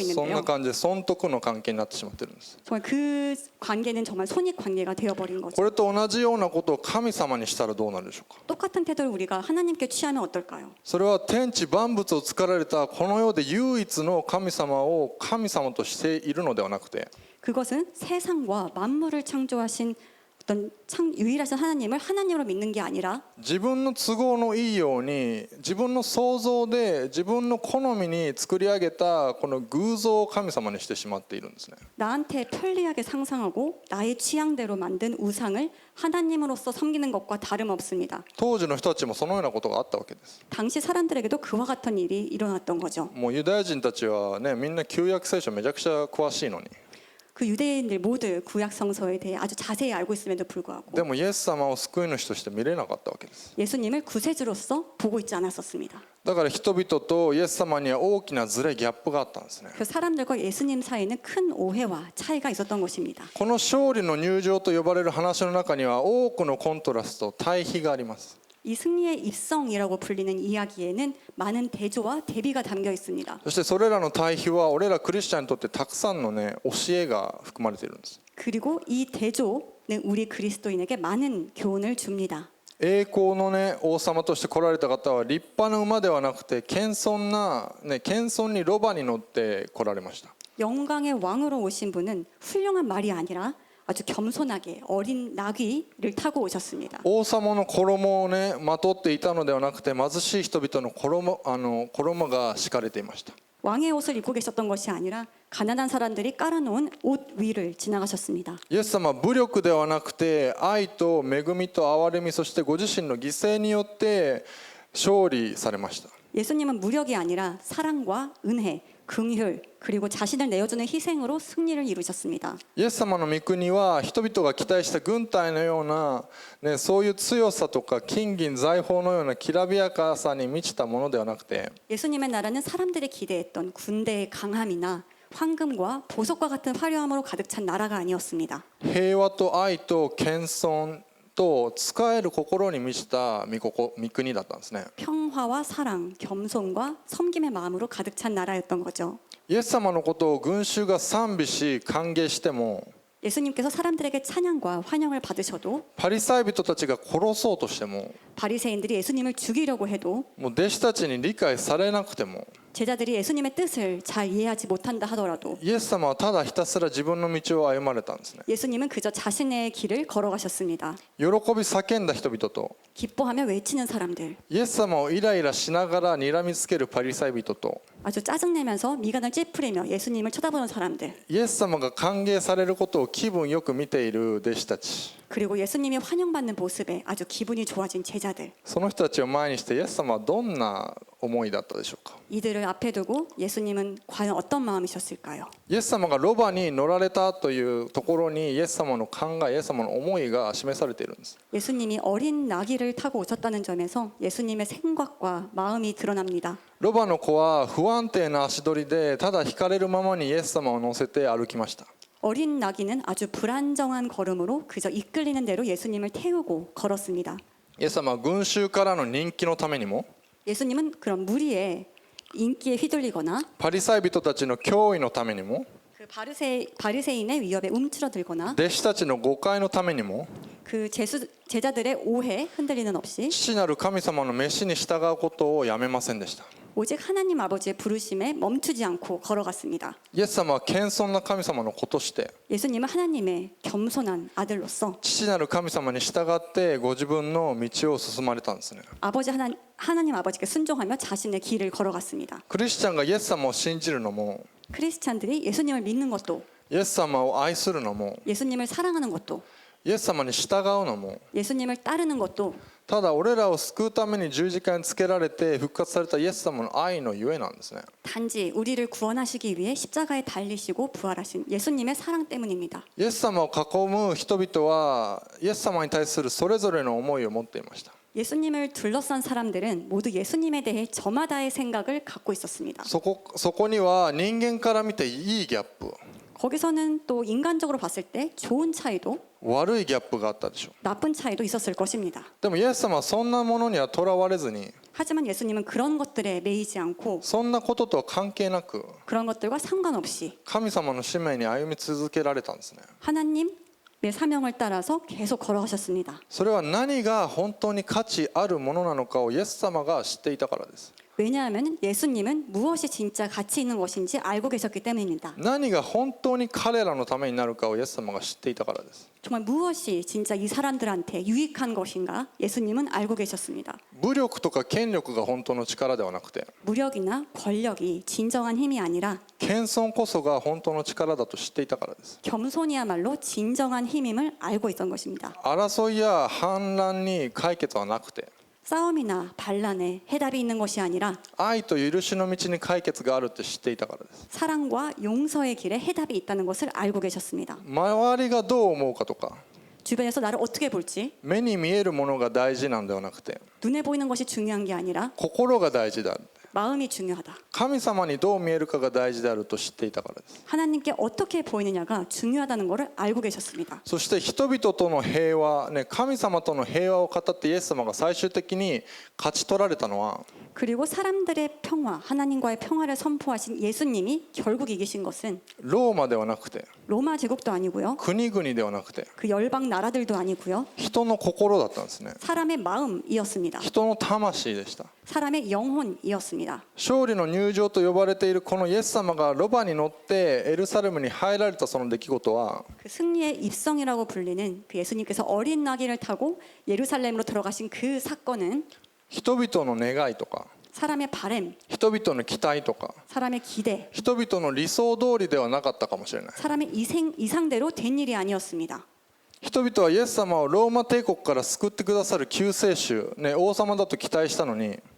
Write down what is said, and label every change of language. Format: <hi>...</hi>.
<ja>そんな</ja> <ko>있는데요.</ko> <ja>感じで損得の関係になってしまってるんです。</ja> <ko>정말 그 관계는 정말 손익 관계가 되어버린</ko> <ja>こ</ja> <ko>거죠.</ko> <ja>れと同じようなことを神様にしたらどうなるでしょうか。</ja> <ko>똑같은 태도를 우리가 하나님께 취하면 어떨까요?</ko> <ja>それは天地万物を作られたこの世で唯一の神様を神様としているのではなくて</ja> <ko>그것은 세상과 만물을 창조하신 어떤 유일하신 하나님을 하나님으로 믿는 게 아니라</ko> <ja>自分の都合のいいように自分の想像で自分の好みに作り上げたこの偶像を神様にしてしまっているんですね。</ja> <ko>나한테 편리하게 상상하고 나의 취향대로 만든 우상을 하나님으로서 섬기는 것과 다름없습니다.</ko> <ja>当時の人たちもそのようなことがあったわけです。</ja> <ko>당시 사람들에게도 그와 같은 일이 일어났던 거죠.</ko> <ja>もうユダヤ人たちはねみんな旧約聖書めちゃくちゃ詳しいのに</ja> <ko>그 유대인들 모두 구약 성서에 대해 아주 자세히 알고 있음에도 불구하고</ko> <ja>でもイエス様を救い主として見れなかったわけです。</ja> <ko>예수님을 구세주로서 보고 있지 않았었습니다.</ko> <ja>だから人々とイエス様には大きなズレギャップがあったんですね。</ja> <ko>그 사람들과 예수님 사이에는 큰 오해와 차이가 있었던 것입니다.</ko> <ja>この勝利の入場と呼ばれる話の中には多くのコントラスト対比があります。</ja> <ko>이 승리의 입성이라고 불리는 이야기에는 많은 대조와 대비가 담겨 있습니다.</ko> <ja>そしてそれらの対比は俺らクリスチャンにとってたくさんのね教えが含まれているんです。</ja> <ko>그리고 이 대조는 우리 그리스도인에게 많은 교훈을 줍니다.</ko> <ja>栄光のね王様として来られた方は立派な馬ではなくて謙遜にロバに乗って来られました。</ja> <ko>영광의 왕으로 오신 분은 훌륭한 말이 아니라 아주 겸손하게 어린 나귀를 타고 오셨습니다.</ko> <ja>王様の衣をねまとっていたのではなくて貧しい人々の衣が敷かれていました。</ja> <ko>왕의 옷을 입고 계셨던 것이 아니라 가난한 사람들이 깔아놓은 옷 위를 지나가셨습니다.</ko> <ja>イエス様は武力ではなくて愛と恵みと憐れみそしてご自身の犠牲によって勝利されました。</ja> <ko>예수님은 무력이 아니라 사랑과 은혜, 긍휼 그리고 자신을 내어주는 희생으로 승리를 이루셨습니다.</ko> <ja>イエス様の御国は人々が期待した軍隊のような、ね、そういう強さとか金銀財宝のようなきらびやかさに満ちたものではなくて</ja> <ko>예수님의 나라는 사람들이 기대했던 군대의 강함이나 황금과 보석과 같은 화려함으로 가득 찬 나라가 아니었습니다.</ko> <ja>平和と愛と謙遜と使える心に満ちた御国だったんですね。</ja> <ko>평화와 사랑, 겸손과 섬김의 마음으로 가득 찬 나라였던 거죠.</ko> <ja>イエス様のことを群衆が賛美し歓迎しても</ja> <ko>예수님께서 사람들에게 찬양과 환영을 받으셔도</ko> <ja>パリサイ人たちが殺そうとしても</ja> <ko>바리새인들이 예수님을 죽이려고 해도</ko> <ja>もう弟子たちに理解されなくても</ja> <ko>제자들이 예수님의 뜻을 잘 이해하지 못한다 하더라도</ko> <ja>イエス様はただひたすら自分の道を歩まれたんですね。</ja> <ko>예수님은 그저 자신의 길을 걸어가셨습니다.</ko> <ja>喜び叫んだ人々と</ja> <ko>기뻐하며 외치는 사람들,</ko> <ja>イエス様をイライラしながら睨みつけるパリサイ人と</ja> <ko>아주 짜증내면서 미간을 찌푸리며 예수님을 쳐다보는 사람들,</ko> <ja>イエス様が歓迎されることを気分よく見ている弟子たち、</ja> <ko>그리고 예수님이 환영받는 모습에 아주 기분이 좋아진 제자들,</ko> <ja>その人たちを前にしてイエス様はどんな思いだったでしょうか。</ja> <ko>이들을 앞에 두고 예수님은 과연 어떤 마음이셨을까요?</ko> <ja>イエス様がロバに乗られたというところにイエス様の考え、イエス様の思いが示されているんです。</ja> <ko>예수님이 어린 나귀를 타고 오셨다는 점에서 예수님의 생각과 마음이 드러납니다.</ko> <ja>ロバの子は不安定な足取りでただ引かれるままにイエス様を乗せて歩きました。</ja> <ko>어린 나귀는 아주 불안정한 걸음으로 그저 이끌리는 대로 예수님을 태우고 걸었습니다.</ko> <ja>イエス様は群衆からの人気のためにも</ja> <ko>예수님은 그런 무리의 인기에 휘둘리거나</ko> <ja>パリサイ人たちの脅威のためにも</ja> <ko>그 바리새인의 위협에 움츠러들거나</ko> <ja>弟子たちの誤解のためにも</ja> <ko>그 제자들의 오해 흔들리는 없이</ko> <ja>父なる神様の召しに従うことをやめませんでした。</ja> <ko>오직 하나님 아버지의 부르심에 멈추지 않고 걸어갔습니다.</ko> <ja>イエス様は謙遜な神様の子として</ja> <ko>예수님은 하나님의 겸손한 아들로서</ko> <ja>父なる神様に従ってご自分の道を進まれたんですね。</ja> <ko>하나님 아버지께 순종하며 자신의 길을 걸어갔습니다.</ko> <ja>クリスチャンがイエス様を信じるのも</ja> <ko>크리스찬들이 예수님을 믿는 것도</ko> <ja>イエス様を愛するのも</ja> <ko>예수님을 사랑하는 것도</ko> <ja>イエス様に従うのも</ja> <ko>예수님을 따르는 것도</ko> <ja>ただ俺らを救うために十字架につけられて復活されたイエス様の愛のゆえなんですね。</ja> <ko>단지 우리를 구원하시기 위해 십자가에 달리시고 부활하신 예수님의 사랑 때문입니다.</ko> <ja>イエス様を囲む人々はイエス様に対するそれぞれの思いを持っていました。</ja> <ko>예수님을 둘러싼 사람들은 모두 예수님에 대해 저마다의 생각을 갖고 있었습니다.</ko> <ja>そこには人間から見ていいギャップ</ja> <ko>거기서는 또 인간적으로 봤을 때 좋은 차이도</ko> <ja>悪いギャップがあったでしょう。</ja> <ko>나쁜 차이도 있었을 것입니다.</ko> <ja>でもイエス様はそんなものにはとらわれずに</ja> <ko>하지만 예수님은 그런 것들에 매이지 않고</ko> <ja>そんなこととは関係なく</ja> <ko>그런 것들과 상관없이</ko> <ja>神様の使命に歩み続けられたんですね。</ja> <ko>하나님의 사명을 따라서 계속 걸어가셨습니다.</ko> <ja>それは何が本当に価値あるものなのかをイエス様が知っていたからです。</ja> <ko>왜냐하면 예수님은 무엇이 진짜 가치 있는 것인지 알고 계셨기 때문입니다.</ko> <ja>何が本当に彼らのためになるかをイエス様が知っていたからです。</ja> <ko>정말 무엇이 진짜 이 사람들한테 유익한 것인가 예수님은 알고 계셨습니다.</ko> <ja>武力とか権力が本当の力ではなくて</ja> <ko>무력이나 권력이 진정한 힘이 아니라</ko> <ja>謙遜こそが本当の力だと知っていたからです。</ja> <ko>겸손이야말로 진정한 힘임을 알고 있던 것입니다.</ko> <ja>争いや反乱に解決はなくて</ja> <ko>싸움이나 반란에 해답이 있는 것이 아니라</ko> <ja>愛と許しの道に解決があるって知っていたからです。</ja> <ko>사랑과 용서의 길에 해답이 있다는 것을 알고 계셨습니다.</ko> <ja>周りがどう思うかとか</ja> <ko>주변에서 나를 어떻게 볼지</ko> <ja>目に見えるものが大事なんではなくて</ja> <ko>눈에 보이는 것이 중요한 게 아니라</ko> <ja>心が大事である。</ja> <ko>마음이 중요하다.</ko> <ja>神様にどう見えるかが大事であると知っていたからです。</ja> <ko>하나님께 어떻게 보이느냐가 중요하다는 것을 알고 계셨습니다.</ko> <ja>そして人々との平和、神様との平和を語ってイエス様が最終的に勝ち取られたのは</ja> <ko>그리고 사람들의 평화, 하나님과의 평화를 선포하신 예수님이 결국 이기신 것은</ko> <ja>ローマではなくて</ja> <ko>로마 제국도 아니고요.</ko> <ja>国々ではなくて</ja> <ko>그 열방 나라들도 아니고요.</ko> <ja>人の心だったんですね。</ja> <ko>사람의 마음이었습니다.</ko> <ja>人の魂でした。</ja> <ko>사람의 영혼이었습니다.</ko> <ja>勝利の入場と呼ばれているこのイエス様がロバに乗ってエルサレムに入られたその出来事は</ja> <ko>그 승리의 입성이라고 불리는 그 예수님께서 어린 나귀를 타고 예루살렘으로 들어가신 그 사건은</ko> <ja>人々の願いとか</ja> <ko>사람의 바램,</ko> <ja>人々の期待とか</ja> <ko>사람의 기대,</ko> <ja>人々の理想通りではなかったかもしれない。</ja> <ko>사람의 이상대로 된 일이 아니었습니다.</ko> <ja>人々はイエス様をローマ帝国から救ってくださる救世主、王様だと期待したのに</ja>